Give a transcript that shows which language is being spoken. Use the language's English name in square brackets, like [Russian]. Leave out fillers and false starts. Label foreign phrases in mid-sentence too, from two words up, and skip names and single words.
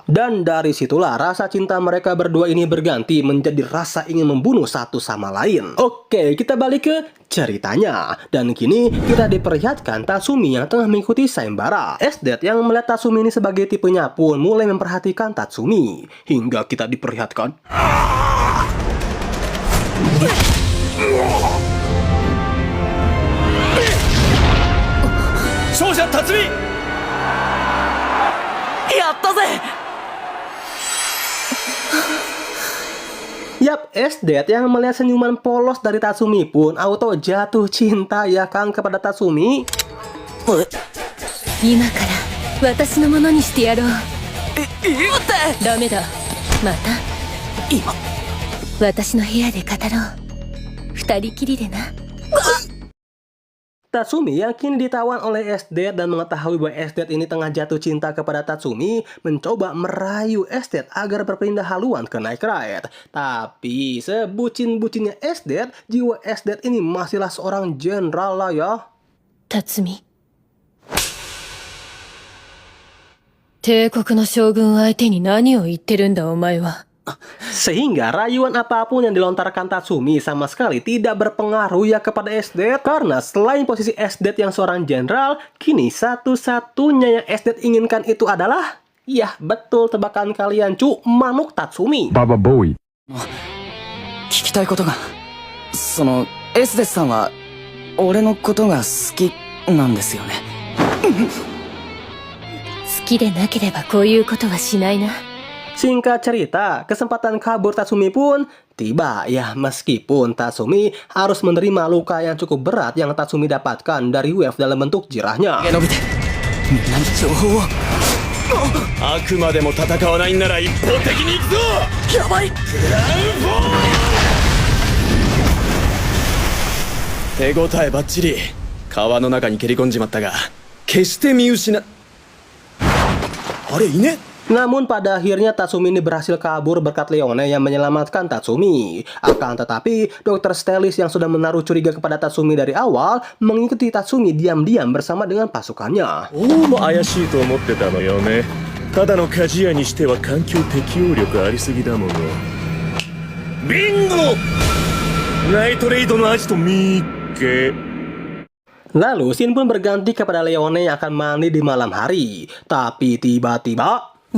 [Indonesian] Dan dari situlah rasa cinta mereka berdua ini berganti menjadi rasa ingin membunuh satu sama lain. Oke, kita balik ke ceritanya. Dan kini kita diperlihatkan Tatsumi yang tengah mengikuti sayembara. Esdet yang melihat Tatsumi ini sebagai tipenya pun mulai memperhatikan Tatsumi. Hingga kita diperlihatkan [Japanese] 勝者辰巳。やったぜ。 [Indonesian] Yap, Esdet yang melihat senyuman polos dari Tatsumi pun auto jatuh cinta ya kan kepada Tatsumi. [Japanese] 今から私のものにしてやろう。待って。ダメだ。また今私の部屋で語ろう。二人きりでな。 [Indonesian] Tatsumi yang kini ditawan oleh Esdet dan mengetahui bahwa Esdet ini tengah jatuh cinta kepada Tatsumi, mencoba merayu Esdet agar berpindah haluan ke Night Ride. Tapi sebucin-bucinnya Esdet, jiwa Esdet ini masihlah seorang jenderal lah ya. [Japanese] 辰巳。帝国の将軍相手に何を言ってるんだお前は。 [Indonesian] Sehingga rayuan apapun yang dilontarkan Tatsumi sama sekali tidak berpengaruh ya kepada Esdet. Karena selain posisi Esdet yang seorang jenderal, kini satu-satunya yang Esdet inginkan itu adalah, ya betul tebakan kalian cu, manuk Tatsumi. [Japanese] 聞きたいことが。エスデスさんは俺のことが好きなんですよね。好きでなければこういうことはしないな。 [Indonesian] Singkat cerita, kesempatan kabur Tatsumi pun tiba ya, meskipun Tatsumi harus menerima luka yang cukup berat yang Tatsumi dapatkan dari Wave dalam bentuk jirahnya. [Japanese] 伸びてみんなに情報を。あくまでも戦わないんなら一方的に行くぞ。やばい。手応えバッチリ。川の中に蹴り込んじまったが決して見失あれいね。 [Indonesian] Namun pada akhirnya Tatsumi ini berhasil kabur berkat Leone yang menyelamatkan Tatsumi. Akan tetapi, Dr. Stelis yang sudah menaruh curiga kepada Tatsumi dari awal mengikuti Tatsumi diam-diam bersama dengan pasukannya. [Japanese] どうも怪しいと思ってたのよね。ただの鍛冶屋にしては環境適応力ありすぎだもの。ビンゴ。ナイトレイドのアジト見っけ。 [Indonesian] Lalu scene pun berganti kepada Leone yang akan mandi di malam hari. Tapi tiba-tiba